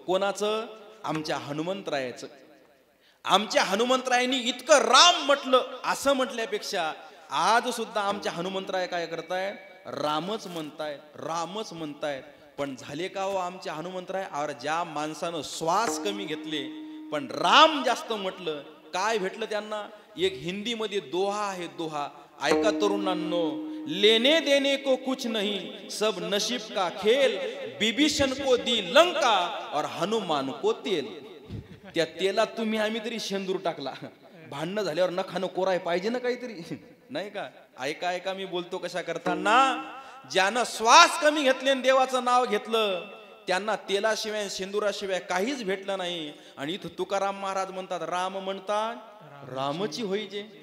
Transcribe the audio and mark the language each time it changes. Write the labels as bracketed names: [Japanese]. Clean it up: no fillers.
[Marathi] कोणाचं? आमच्या हनुमंतरायाचं. आमच्या हनुमंतरायांनी इतकं राम म्हटलं असं म्हटल्यापेक्षा आज सुद्धा आमच्या हनुमंतराय काय करताय? रामच म्हणताय, रामच म्हणताय. पण झाले का हो आमच्या हनुमंतराय? और ज्या माणसानं श्वास कमी घेतले पण राम जास्त म्हटलं, काय भेटलं त्यांना? एक हिंदी मध्ये दोहा आहे, दोहा ऐका तरुणांनो. [Hindi] लेने देने को कुछ नहीं, सब नसीब का खेल, विभीषण को दी लंका और हनुमान को तेल. [Marathi] त्या तेलात तुम्ही आम्ही तरी शेंदूर टाकला. भांडणं झाल्यावर नखानं कोराय पाहिजे ना काहीतरी, नाही का? ऐका ऐका, मी बोलतो कशा करताना. ज्यानं श्वास कमी घेतले आणि देवाचं नाव घेतलं त्यांना तेलाशिवाय शेंदुराशिवाय काहीच भेटलं नाही. आणि इथं तुकाराम महाराज म्हणतात राम म्हणतात रामची होईजे.